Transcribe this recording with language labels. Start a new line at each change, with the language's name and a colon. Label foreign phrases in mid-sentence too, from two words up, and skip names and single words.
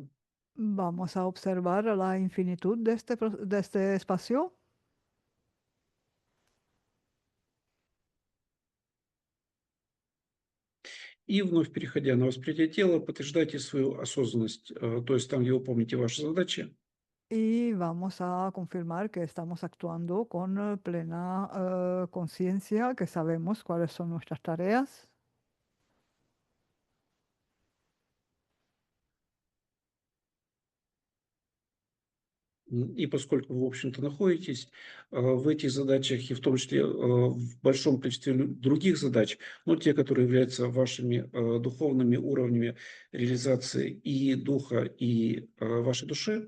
Spanish: Vamos a observar la infinitud de de este espacio.
Russian: И вновь переходя на восприятие тела, подтверждайте свою осознанность, то есть там, где вы помните ваши задачи,
Spanish: Y vamos a confirmar que estamos actuando con plena conciencia, que sabemos cuáles son nuestras tareas.
Russian: и поскольку вы, в общем-то, находитесь в этих задачах, и в том числе в большом количестве других задач, но те, которые являются вашими духовными уровнями реализации и духа, и вашей души,